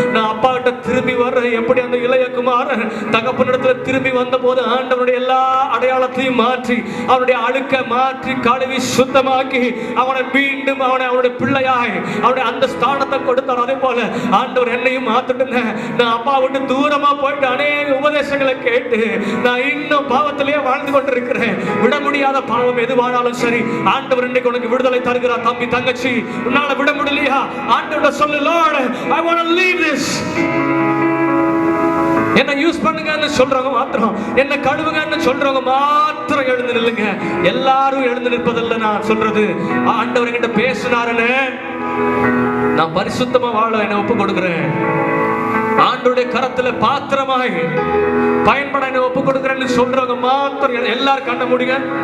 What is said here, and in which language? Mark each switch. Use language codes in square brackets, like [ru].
[ta] நான் அப்பா கிட்ட திரும்பி வர்றேன். எப்படி அந்த இளையகுமாரன் தகப்பனிடத்துல திரும்பி வந்த போது ஆண்டவனுடைய எல்லா அடையாளத்தையும் மாற்றி, அவனுடைய அழுக்க மாற்றி கழுவி சுத்தமாக்கி அவனை மீண்டும் அவனுடைய பிள்ளையாய் அவனுடைய அந்த ஸ்தானத்தை கொடுத்தார். அதே போல ஆண்டவர் என்னையும் மாத்திட்டுங்க. நான் அப்பா விட்டு தூரமா போயிட்டு அநேக உபதேசங்களை கேட்டு நான் இன்னும் பாவத்திலேயே வாழ்ந்து கொண்டிருக்கிறேன். விட முடியாத பாவம் எதுவானாலும் சரி, ஆண்டவர் இன்னைக்கு உனக்கு விடுதலை தருகிறார். தம்பி தங்கச்சி, உன்னால விட முடியலையா? ஆண்டவர் சொல்லு, [en] Lord, I want to leave this. [ta] என்ன யூஸ் பண்ணுங்கன்னு சொல்றவங்க மாத்திரம், என்ன கழுவுங்கன்னு சொல்றவங்க மாத்திரம் எழுந்து நில்லுங்க. எல்லாரும் எழுந்து நிற்பதில்லை. நான் சொல்றது, ஆண்டவர் என்கிட்ட பேசினாருன்னு நான் பரிசுத்தமா வாழ என்ன ஒப்பு கொடுக்கிறேன். ஆண்டவருடைய கரத்துல பாத்திரமாய் பயன்பட என்ன ஒப்பு கொடுக்கிறேன்னு சொல்றவங்க மாத்திரம் எல்லாரும் கண்ண முடியுங்க.